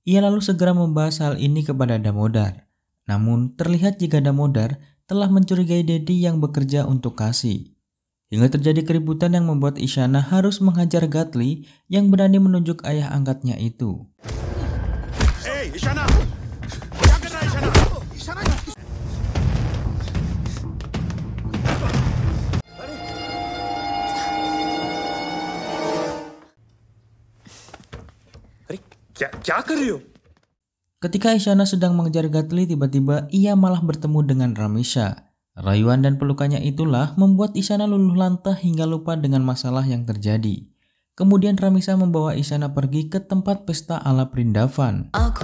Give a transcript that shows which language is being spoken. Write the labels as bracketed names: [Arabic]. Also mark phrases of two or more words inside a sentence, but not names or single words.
[Indonesian] Ia lalu segera membahas hal ini kepada Damodar. Namun terlihat jika Damodar telah mencurigai Dedi yang bekerja untuk Kasi. Hingga terjadi keributan yang membuat Isyana harus menghajar Gatli yang berani menunjuk ayah angkatnya itu. [Hindi] Hey, Isyana! क्या कर रहा है, Isyana? अरे क्या कर रही हो? [Indonesian] Ketika Isyana sedang mengejar Gatli, tiba-tiba ia malah bertemu dengan Ramisha. Rayuan dan pelukannya itulah membuat Isyana luluh lantah hingga lupa dengan masalah yang terjadi. Kemudian Ramisha membawa Isyana pergi ke tempat pesta ala Vrindavan.